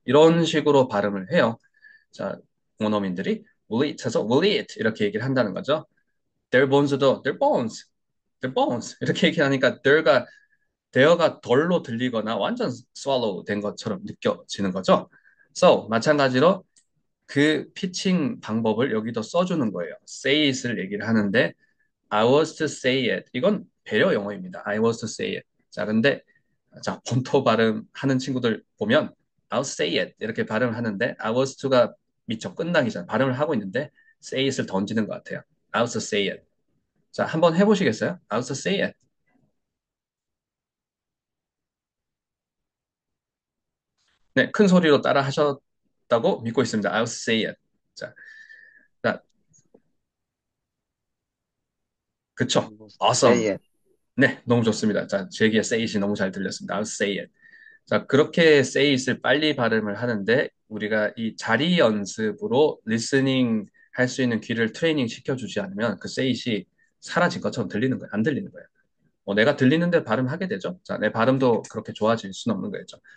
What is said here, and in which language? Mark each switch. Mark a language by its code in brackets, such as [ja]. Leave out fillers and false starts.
[ko] 이런 식으로 발음을 해요. 자 원어민들이 [en] will eat [ko] 해서 will eat 이렇게 얘기를 한다는 거죠. [en] their bones [ko] 도 their bones 이렇게 얘기하니까 there가 덜로 들리거나 완전 swallow 된 것처럼 느껴지는 거죠. So 마찬가지로 그 피칭 방법을 여기도 써주는 거예요. [en] say it을 [ko] 얘기를 하는데 [en] I was to say it. [ko] 이건 배려 영어입니다. [en] I was to say it. [ko] 자, 근데 자, 본토 발음하는 친구들 보면 [en] I'll say it [ko] 이렇게 발음을 하는데 [en] I was to [ko] 가 미처 끝나기 전 발음을 하고 있는데 [en] say it [ko] 을 던지는 것 같아요. [en] I was to say it. [ko] 자, 한번 해보시겠어요? [en] I was to say it. [ko] 네, 큰 소리로 따라 하셨다고 믿고 있습니다. [en] I was to say it. [ko] 자, 자, 그쵸? [en] I was to Awesome. say it. [ko] 네, 너무 좋습니다. 자, 제기의 [en] say it이 [ko] 너무 잘 들렸습니다. [en] I was to say it. [ko] 자, 그렇게 [en] say it [ko] 을 빨리 발음을 하는데 우리가 이 자리 연습으로 리스닝 할 수 있는 귀를 트레이닝 시켜주지 않으면 그 say it이 사라진 것처럼 들리는 거예요. 안 들리는 거예요. 내가 들리는데 발음하게 되죠. 자, 내 발음도 그렇게 좋아질 수는 없는 거죠.